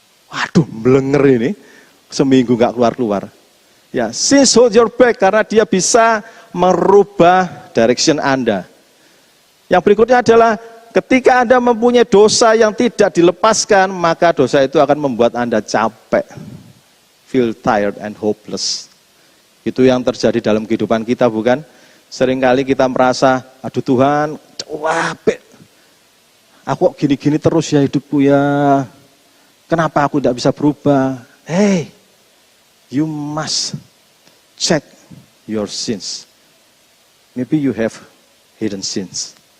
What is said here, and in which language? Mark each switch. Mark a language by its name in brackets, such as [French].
[Indonesian] Waduh, melenger ini. Seminggu gak keluar-keluar. Ya, [English] since hold your back, [Indonesian] karena dia bisa merubah direction Anda. Yang berikutnya adalah ketika Anda mempunyai dosa yang tidak dilepaskan, maka dosa itu akan membuat Anda capek. [English] Feel tired and hopeless. [Indonesian] Itu yang terjadi dalam kehidupan kita, bukan? Seringkali kita merasa, aduh Tuhan, capek. Aku gini-gini terus ya hidupku ya. Kenapa aku tidak bisa berubah? [English] Hey, you must check your sins. Maybe you have hidden sins.